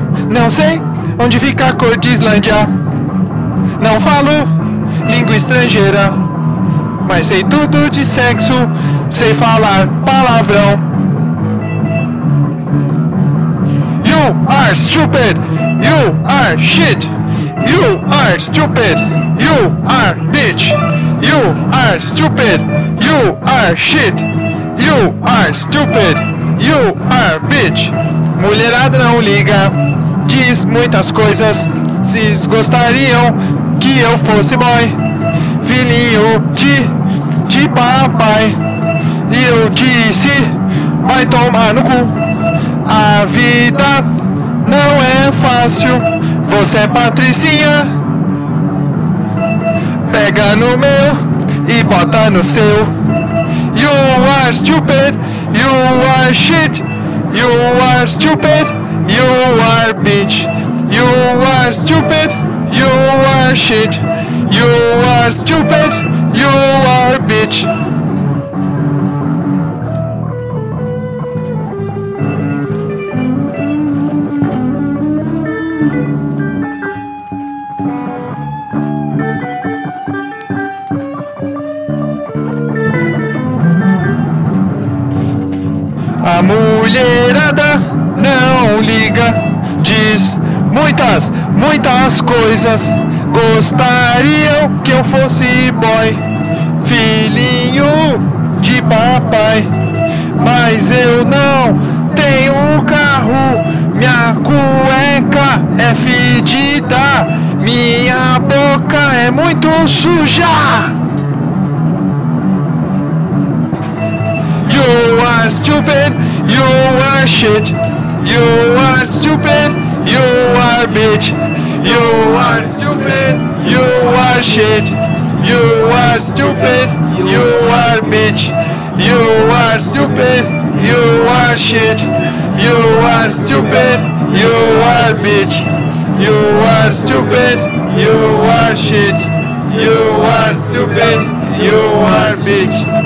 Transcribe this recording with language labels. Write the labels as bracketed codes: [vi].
[pt] Não sei onde fica a cor de Islândia. Não falo língua estrangeira, mas sei tudo de sexo, sei falar palavrão. [en] You are stupid, you are shit, you are stupid, you are bitch, you are stupid, you are shit, you are stupid, you are bitch. [pt] Mulherada não liga, diz muitas coisas, se gostariam que eu fosse boy, filhinho de papai. E eu disse, vai tomar no cu. A vida não é fácil, você é patricinha, pega no meu e bota no seu. [en] You are stupid, you are shit, you are stupid, you are bitch. You are stupid, you are shit, you are stupid, you are bitch. [pt] A mulherada não liga, diz muitas, muitas coisas. Gostariam que eu fosse boy, filhinho de papai. Mas eu não tenho carro, minha cueca é fedida, minha boca é muito suja. [en] You are stupid, you are shit, you are stupid, you are bitch, you are stupid, you are shit, you are stupid, you are bitch, you are stupid, you are shit, you are stupid, you are bitch, you are stupid, you are shit, you are stupid, you are bitch.